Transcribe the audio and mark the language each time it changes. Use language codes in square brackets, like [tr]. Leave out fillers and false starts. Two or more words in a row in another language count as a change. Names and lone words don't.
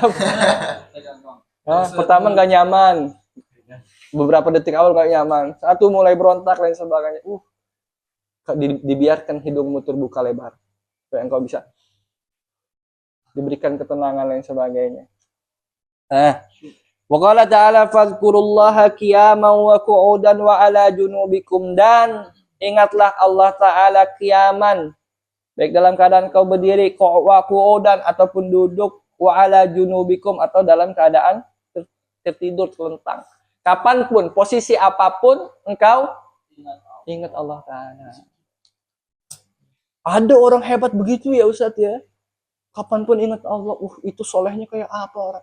[id] Pertama nggak nyaman, beberapa detik awal nggak nyaman, satu mulai berontak dan sebagainya. Dibiarkan hidungmu terbuka lebar supaya engkau bisa diberikan ketenangan dan sebagainya. [ar] وقال تعالى فاذكروا الله قياما وقعودا وعلى جنوبكم, [id] dan ingatlah Allah Ta'ala qiyaman, baik dalam keadaan kau berdiri, [ar] وقعودا [id] ataupun duduk, [ar] وعلى جنوبكم [id] atau dalam keadaan tertidur telentang. Kapanpun, posisi apapun engkau ingat Allah Ta'ala. Ada orang hebat begitu ya Ustadz ya. Kapanpun ingat Allah, itu solehnya kayak apa orang.